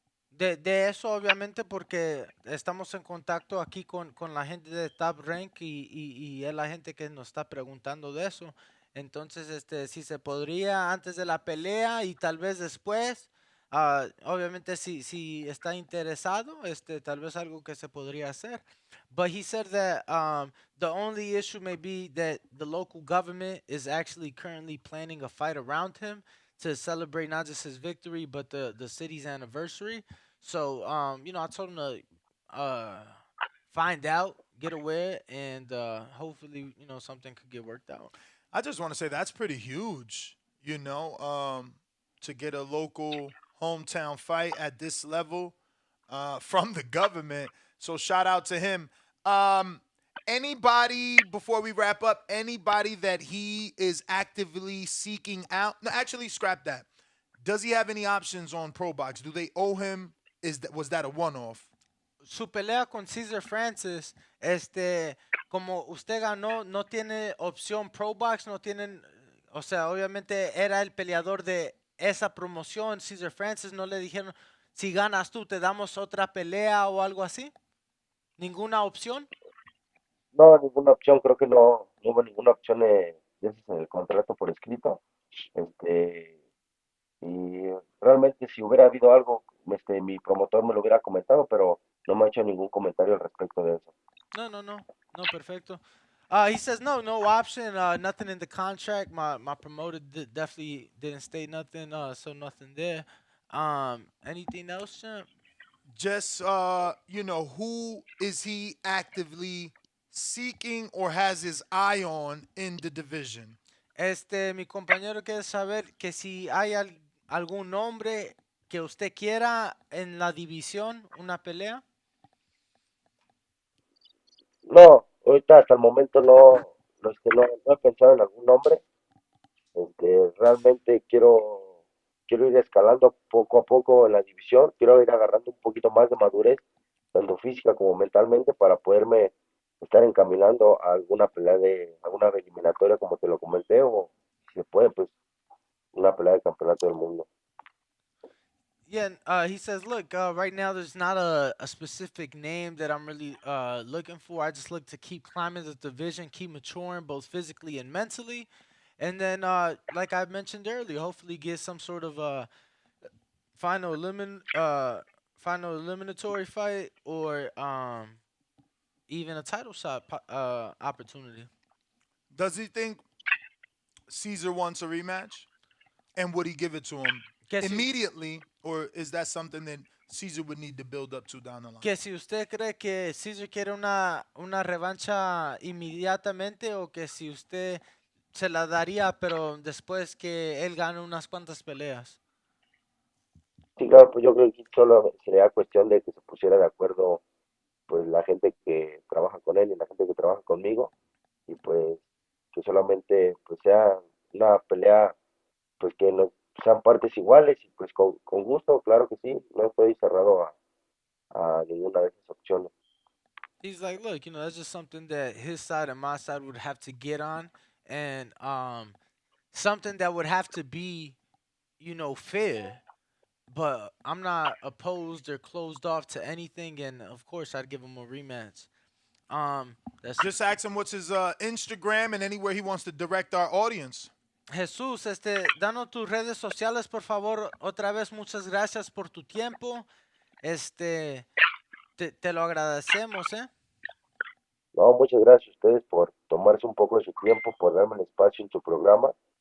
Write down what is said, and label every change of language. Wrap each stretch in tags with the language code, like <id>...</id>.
<es>De eso, obviamente, porque estamos en contacto aquí con la gente de Top Rank y es la gente que nos está preguntando de eso. Entonces, si se podría antes de la pelea y tal vez después, Obviamente si está interesado, tal vez algo que se podría hacer.</es> <en>But he said that the only issue may be that the local government is actually currently planning a fight around him to celebrate not just his victory but the city's anniversary. So I told him to find out, get aware, and hopefully something could get worked out. I just want to say that's pretty huge, to get a local hometown fight at this level from the government. So shout out to him. Um, anybody, before we wrap up, anybody that he is actively seeking out? No, actually, scrap that. Does he have any options on Pro Box? Do they owe him? Was that a one-off?</en> <es>Su pelea con Cesar Francis, como usted ganó, no tiene opción Pro Box, no tienen, o sea, obviamente era el peleador de esa promoción. Cesar Francis no le dijeron, si ganas tú, te damos otra pelea o algo así. ¿Ninguna opción? No, ninguna opción, creo que no hubo ninguna opción de esas en el contrato por escrito. Este, y realmente si hubiera habido algo, mi promotor me lo hubiera comentado, pero no me ha hecho ningún comentario al respecto de eso. No, perfecto.</es> <en>He says no option, nothing in the contract. My promoter definitely didn't state nothing, so nothing there. Anything else, champ? Just who is he actively seeking or has his eye on in the division?</en> <es>Mi compañero quiere saber que si hay algún nombre que usted quiera en la división, una pelea. No, ahorita hasta el momento no he pensado en algún nombre. Realmente quiero ir escalando poco a poco en la división, quiero ir agarrando un poquito más de madurez, tanto física como mentalmente, para poderme estar encaminando a alguna pelea alguna eliminatoria, como te lo comenté, o si se puede, pues una pelea de campeonato del mundo.</es> <en>Yeah, he says, look, right now there's not a specific name that I'm really looking for. I just look to keep climbing the division, keep maturing both physically and mentally. And then, like I mentioned earlier, hopefully get some sort of final final eliminatory fight or even a title shot opportunity. Does he think Caesar wants a rematch? And would he give it to him immediately, or is that something that Caesar would need to build up to down the line?</en> <es>Que si usted cree que Caesar quiere una revancha inmediatamente o que si usted se la daría, pero después que él gane unas cuantas peleas. Sí, claro, pues yo creo que solo sería cuestión de que se pusiera de acuerdo pues la gente que trabaja con él y la gente que trabaja conmigo, y pues que solamente pues sea una pelea pues que no sean partes iguales, y pues con gusto, claro que sí, no estoy cerrado a ninguna de esas opciones.</es> <en>He's like, look, that's just something that his side and my side would have to get on, and something that would have to be, fair. But I'm not opposed or closed off to anything, and of course I'd give him a rematch. Just ask him what's his Instagram and anywhere he wants to direct our audience.</en> <es>Jesús, danos tus redes sociales, por favor. Otra vez, muchas gracias por tu tiempo. Te lo agradecemos, ¿eh? No, muchas gracias a ustedes por tomarse un poco de su tiempo, por darme el espacio en su programa.</es>